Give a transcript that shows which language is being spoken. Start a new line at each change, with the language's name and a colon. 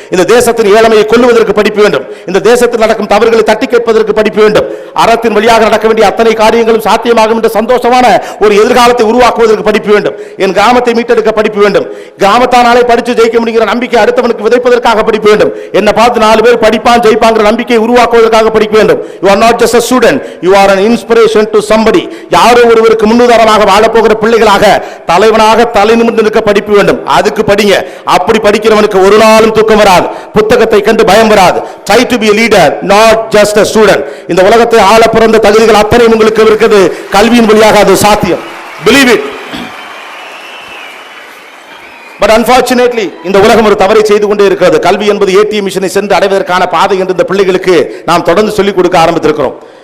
Tamil: இந்த தேசத்தின் ஏழ்மையை கொல்லுவதற்கு படிப்பு வேண்டும். இந்த தேசத்தில் நடக்கும் தவறுகளை தட்டி கேட்பதற்கு படிப்பு வேண்டும். அறத்தின் வழியாக நடக்க வேண்டிய அத்தனை காரியங்களும் சாத்தியமாகும் என்ற சந்தோஷமான ஒரு எதிர்காலத்தை உருவாக்குவதற்கு படிப்பு வேண்டும். என் கிராமத்தை மீட்டெடுக்க படிப்பு வேண்டும். கிராமத்தானாலே படித்து ஜெயிக்க முடிகிற நம்பிக்கை அடுத்தவனுக்கு விதைப்பதற்காக படிப்பு வேண்டும். என்ன பார்த்து 4 பேர் படிப்பான் ஜெயிப்பாங்கிற நம்பிக்கை உருவாக்குவதற்காக படிக்க வேண்டும்.
English: You are not just a student, you are an inspiration to somebody.
Tamil: யாரோ ஒருவருக்கு முன்னுதாரணமாக வாழப்போகிற பிள்ளைகளாக தலைவனாக தலை நிமிர்ந்து நிற்க படிப்பு வேண்டும். அதுக்கு படிங்க. அப்படி படிக்கிறவனுக்கு ஒரு நாளும் தூக்கம் வராது, புத்தகத்தை கண்டு பயம் வராது.
English: Try to be a leader, not just a student.
Tamil: இந்த உலகத்தை ஆள பிறந்த தகுதிகள் அத்தனை உங்களுக்கு இருக்குது. கல்வியின் வழியாக அது சாத்தியம்.
English: Believe it.
Tamil: But unfortunately இந்த உலகம் ஒரு தவறை செய்து கொண்டே இருக்கிறது. கல்வி என்பது ஏடிஎம் மிஷனை சென்று அடைவதற்கான பாதை என்று இந்த பிள்ளைகளுக்கு நாம் தொடர்ந்து சொல்லிக் கொடுக்க ஆரம்பித்திருக்கிறோம்.